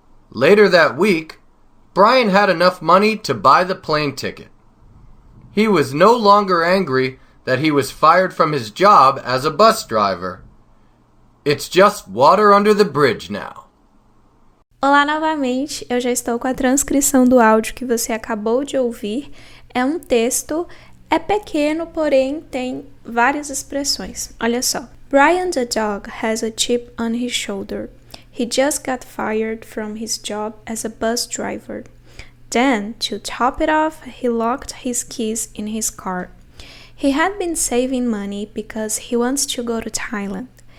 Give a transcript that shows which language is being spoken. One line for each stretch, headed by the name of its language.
English: Later that week, Brian had enough money to buy the plane ticket. He was no longer angry that he was fired from his job as a bus driver. It's just water under the bridge now.
Portuguese: Olá novamente, eu já estou com a transcrição do áudio que você acabou de ouvir. É um texto, é pequeno, porém tem várias expressões. Olha só.
English: Brian the dog has a chip on his shoulder. He just got fired from his job as a bus driver. Then, to top it off, he locked his keys in his car. He had been saving money because he wants to go to Thailand.